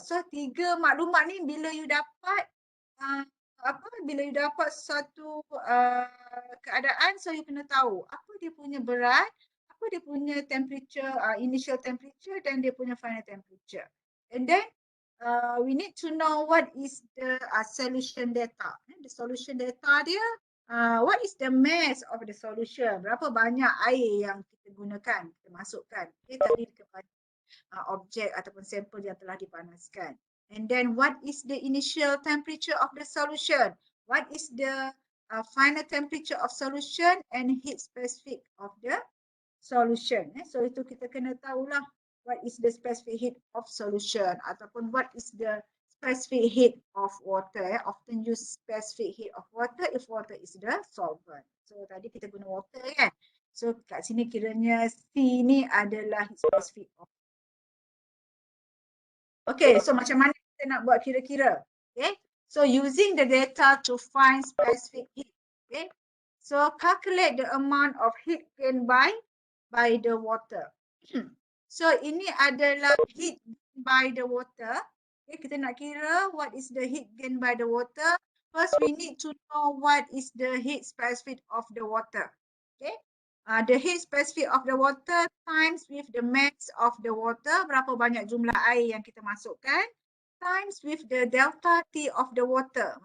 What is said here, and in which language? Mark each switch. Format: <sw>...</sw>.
<ms>So tiga maklumat ni bila you dapat bila you dapat satu keadaan, so you kena tahu apa dia punya berat, apa dia punya temperature, initial temperature dan dia punya final temperature.</ms> <en>And then we need to know what is the solution data. The solution data dia, what is the mass of the solution?</en> <ms>Berapa banyak air yang kita gunakan, kita masukkan. Okay, tadi kepada objek ataupun sampel yang telah dipanaskan.</ms> <en>And then what is the initial temperature of the solution? What is the final temperature of solution and heat specific of the solution.</en> <ms>So itu kita kena tahulah</ms> <en>what is the specific heat of solution ataupun what is the specific heat of water. Often use specific heat of water if water is the solvent.</en> <ms>So tadi kita guna water kan. So kat sini kiranya C ni adalah heat specific of.</ms> <en>Okay, so</en> <ms>macam mana kita nak buat kira-kira?</ms> <en>Okay, so using the data to find specific heat. Okay, so calculate the amount of heat gained by the water.</en> <ms>So ini adalah heat by the water.</ms> <en>Okay,</en> <ms>kita nak kira</ms> <en>what is the heat gained by the water. First, we need to know what is the heat specific of the water. Okay, the heat specific of the water times with the mass of the water,</en> <ms>berapa banyak jumlah air yang kita masukkan,</ms> <en>times with the delta T of the water.</en>